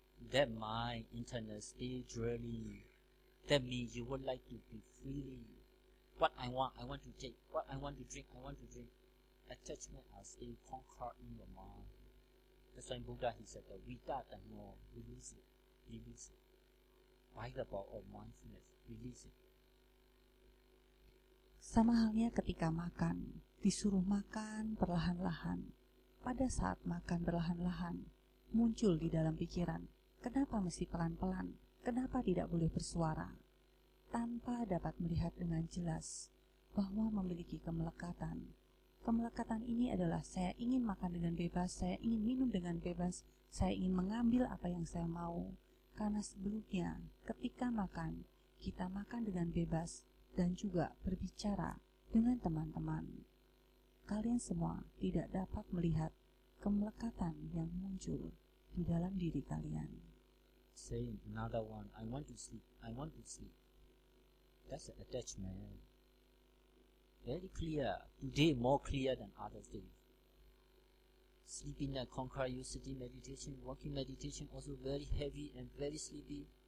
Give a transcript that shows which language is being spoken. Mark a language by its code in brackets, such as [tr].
[en] That my internal state really. That means you would like to be free. What I want to take. What I want to drink, Attachment are still conquered in your mind. That's why Buddha he said that without and more, release it. Why the power of mindfulness? Release it. [id] Sama halnya ketika makan, disuruh makan perlahan-lahan. Pada saat makan perlahan-lahan, muncul di dalam pikiran, kenapa mesti pelan-pelan? Kenapa tidak boleh bersuara? Tanpa dapat melihat dengan jelas bahwa memiliki kemelekatan. Kemelekatan ini adalah saya ingin makan dengan bebas, saya ingin minum dengan bebas, saya ingin mengambil apa yang saya mau. Karena sebelumnya ketika makan, kita makan dengan bebas dan juga berbicara dengan teman-teman. Kalian semua tidak dapat melihat kemelekatan yang muncul di dalam diri kalian. [en] Saying another one, I want to sleep. That's an attachment. Very clear. Today more clear than other days. Sleeping and conquer your sitting meditation, walking meditation also very heavy and very sleepy.